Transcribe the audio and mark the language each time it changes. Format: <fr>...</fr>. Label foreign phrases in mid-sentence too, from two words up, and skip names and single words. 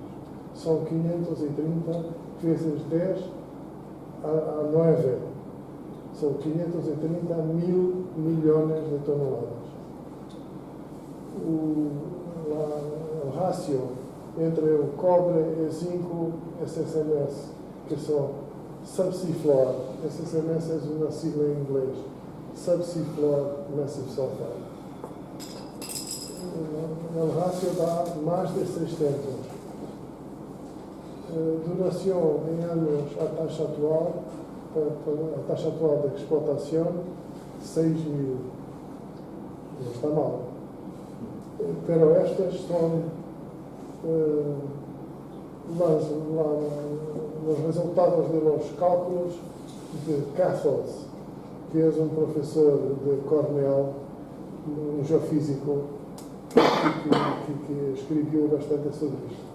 <es>Son 530 vezes 10 a 9. Son 530 mil millones de toneladas. El ratio entre el cobre</es> <pt>e zinco</pt> <es>SSMS, que son</es> <en>subsea floor,</en> <es>SSMS es una sigla en inglés,</es> <en>subsea floor massive sulfide.</en> <es>El ratio da más de 600. Duración en años a</es> <pt>taxa atual</pt> <es>de explotación, 6.000. No está mal. Pero estas son los resultados de los cálculos de Cathos, que es un profesor de Cornell, un geofísico, que escribió bastante sobre isto.</es>